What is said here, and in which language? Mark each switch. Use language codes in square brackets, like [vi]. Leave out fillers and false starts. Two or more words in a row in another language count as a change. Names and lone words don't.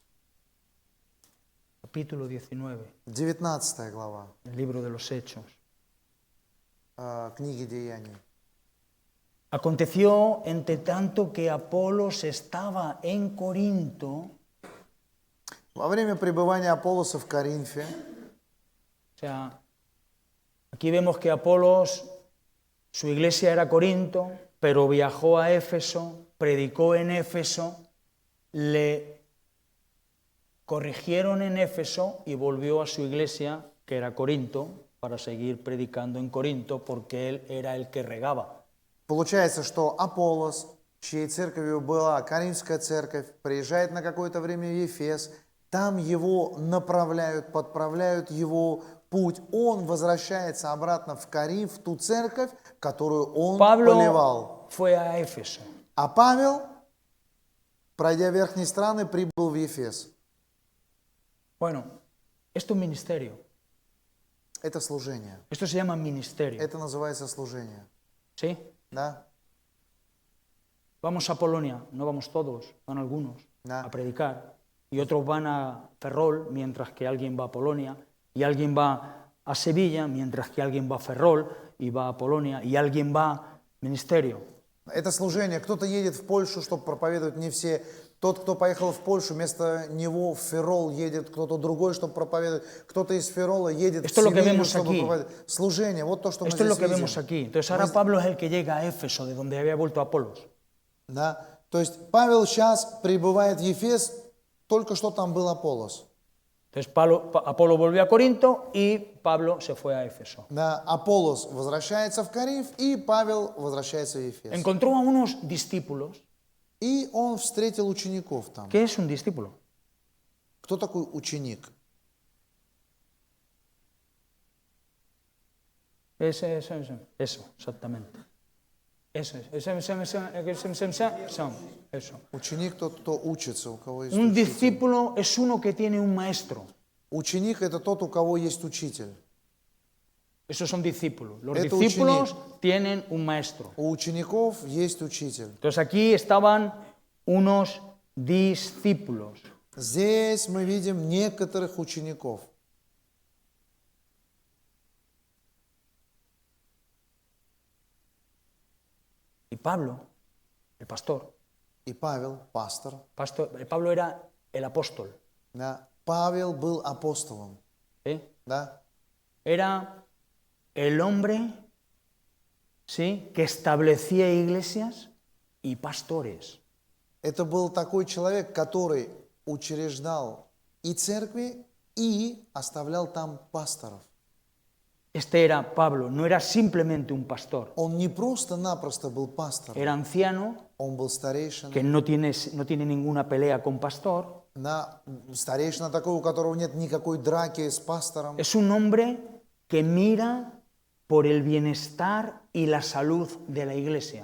[es] Capítulo 19, [ru] 19 глава [es] el libro de los Hechos. [ru] Книги Деяний. [es] Aconteció, entre tanto, que Apolos estaba en Corinto, [ru] Во время пребывания Аполлоса в Коринфе, [es] o sea, aquí vemos que Apolos, su iglesia era Corinto, pero viajó a Éfeso, predicó en Éfeso, le corrigieron en Éfeso y volvió a su iglesia, que era Corinto, para seguir predicando en Corinto, porque él era el que regaba. [ru] получается, что Аполлос, чьей церковью была Коринфская церковь, приезжает на какое-то время в Ефес, там его направляют, подправляют его путь, он возвращается обратно в Коринф, в ту церковь, которую он поливал. [es] Pablo fue a Éfeso. [ru] А Павел, пройдя верхние страны, прибыл в Ефес. [es] Bueno, esto es ministerio. [ru] Это служение. [es] Esto se llama ministerio. [ru] Это называется служение. [es] ¿Sí? [ru] Да? [es] Vamos a Polonia, no vamos todos, van algunos No. a predicar. Y otros van a Ferrol, mientras que alguien va a Polonia. Y alguien va a Sevilla, mientras que alguien va a Ferrol y va a Polonia. Y alguien va a ministerio. [ru] Это служение. Кто-то едет в Польшу, чтобы проповедовать, не все. Тот, кто поехал в Польшу, вместо него в Феррол едет кто-то другой, чтобы проповедовать. Кто-то из Феррола едет [es] Esto [ru] в [es] es lo que [ru] Севилью, [es] vemos [ru] чтобы [es] aquí. [ru] проповедовать. Служение. Вот то, что мы [es] Esto es lo [ru] здесь [es] que vemos [ru] видим. [es] aquí. Entonces ahora Pablo es el que llega a Éfeso, de donde había vuelto Apolos. [ru] Да? То есть Павел сейчас прибывает в Ефес, только что там был Аполлос. [es] Entonces Apolo volvió a Corinto y Pablo se fue a Éfeso. [ru] Да? Аполлос возвращается в Коринф, и Павел возвращается в Ефес. [es] Encontró a unos discípulos. [ru] И он встретил учеников там. [es] ¿Qué es un discípulo? [ru] Кто такой ученик? [es] Eso, exactamente. Eso. [ru] Ученик тот, кто учится, у кого есть [es] Un [ru] учитель. [es] discípulo es uno que tiene un maestro. [ru] Ученик – это тот, у кого есть учитель. [es] Esos son discípulos. Los [ru] Это [es] discípulos tienen un maestro. [ru] У учеников есть учитель. [es] Entonces aquí estaban unos discípulos. [ru] Здесь мы видим некоторых учеников. [es] Y Pablo, el pastor, [ru] И Павел, пастор. [es] Pablo era el apóstol. [ru] Да. Павел был апостолом. [es] ¿Sí? [ru] Да? [es] Era el hombre, ¿sí?, que establecía iglesias y pastores. [ru] Это был такой человек, который учреждал и церкви, и оставлял там пасторов. [es] Este era Pablo, no era simplemente un pastor. [ru] Он не просто-напросто был пастором, [es] Era anciano, [ru] он был старейшиной. [es] que no tiene ninguna pelea con pastor. [ru] Старейшина такой, у которого нет никакой драки с пастором. [es] Es un hombre que mira por el bienestar y la salud de la iglesia.